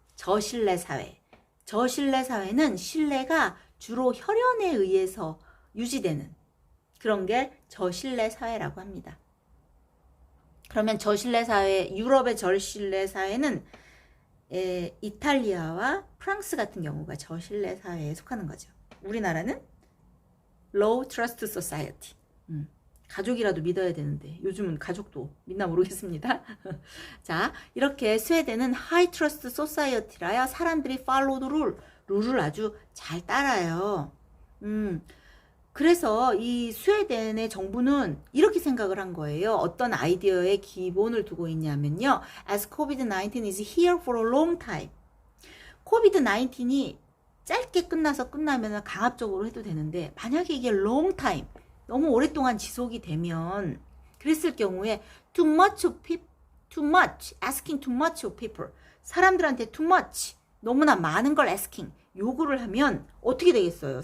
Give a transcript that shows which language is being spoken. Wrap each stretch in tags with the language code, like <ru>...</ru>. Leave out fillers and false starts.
<ko>저신뢰 사회. 저신뢰 사회는 신뢰가 주로 혈연에 의해서 유지되는 그런 게 저신뢰 사회라고 합니다. 그러면 저신뢰 사회, 유럽의 저신뢰 사회는 이탈리아와 프랑스 같은 경우가 저신뢰 사회에 속하는 거죠. 우리나라는</ko> <en>Low Trust Society.</en> <ko>가족이라도 믿어야 되는데 요즘은 가족도 믿나 모르겠습니다. 자, 이렇게 스웨덴은</ko> <en>High Trust Society</en> <ko>라야 사람들이</ko> <en>follow the rule,</en> <ko>룰을 아주 잘 따라요. 그래서 이 스웨덴의 정부는 이렇게 생각을 한 거예요. 어떤 아이디어에 기본을 두고 있냐면요.</ko> <en>As COVID-19 is here for a long time.</en> <ko>COVID-19이 짧게 끝나면 강압적으로 해도 되는데 만약에 이게</ko> <en>long time,</en> <ko>너무 오랫동안 지속이 되면 그랬을 경우에</ko> <en>too much, asking too much of people.</en> <ko>사람들한테</ko> <en>too much,</en> <ko>너무나 많은 걸 asking, 요구를 하면 어떻게 되겠어요?</ko>